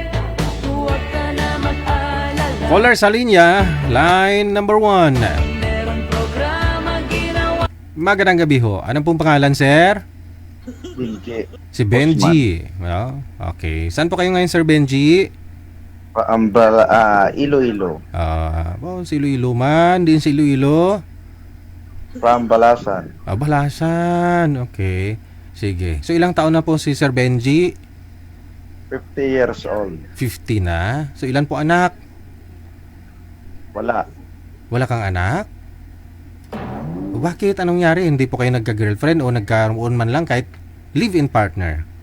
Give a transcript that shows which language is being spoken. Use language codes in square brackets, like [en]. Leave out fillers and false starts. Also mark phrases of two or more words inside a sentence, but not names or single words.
[tl] Huwag ka na mag-alala. Caller sa linya, [en] line number [tl] 1. Meron programa ginawa. Magandang gabi ho. Anong pong pangalan, sir? Benji. Si Benji. No? Okay. Saan po kayo ngayon, Sir Benji? Paambala, Iloilo. Si Iloilo man. Din si Iloilo. From Balasan. Balasan. Okay. Sige. So ilang taon na po si Sir Benji? [en] 50 years old. [tl] 50 na. So ilan po anak? Wala. Wala kang anak? Bakit? Anong nangyari? Hindi po kayo nagka-girlfriend o nagkaroon man lang kahit [en] live-in partner?